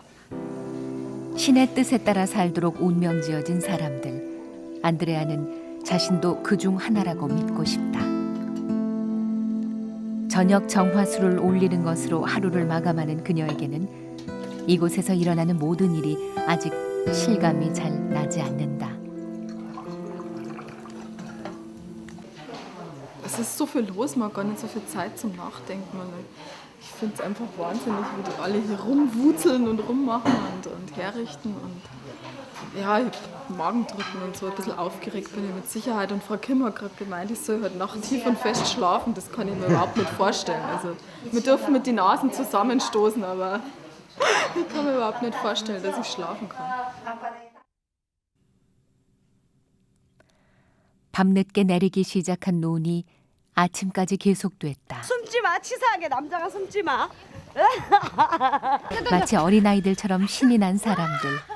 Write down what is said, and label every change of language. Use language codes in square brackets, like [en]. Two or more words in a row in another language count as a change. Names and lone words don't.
[ko] 신의 뜻에 따라 살도록 운명지어진 사람들. 안드레아는 자신도 그중 하나라고 믿고 싶다. 저녁 정화수를 올리는 것으로 하루를 마감하는 그녀에게는 이곳에서 일어나는 모든 일이 아직 실감이 잘 나지 않는다. [de] Es ist so viel los, man hat gar nicht so viel Zeit zum Nachdenken. Ich finde es einfach wahnsinnig, wie die alle hier rumwuzeln und rummachen und herrichten. Und ja, ich hab Magendrücken und so, ein bisschen aufgeregt bin ich mit Sicherheit. Und Frau Kim hat gerade gemeint, ich soll heute Nacht tief und fest schlafen. Das kann ich mir überhaupt nicht vorstellen. Also, wir dürfen mit den Nasen zusammenstoßen, aber ich kann mir überhaupt nicht vorstellen, dass ich schlafen kann. [ko] 밤늦게 내리기 시작한 눈이 아침까지 계속됐다. 숨지 마. 치사하게 남자가 숨지 마. 마치 어린아이들처럼 신이 난 사람들.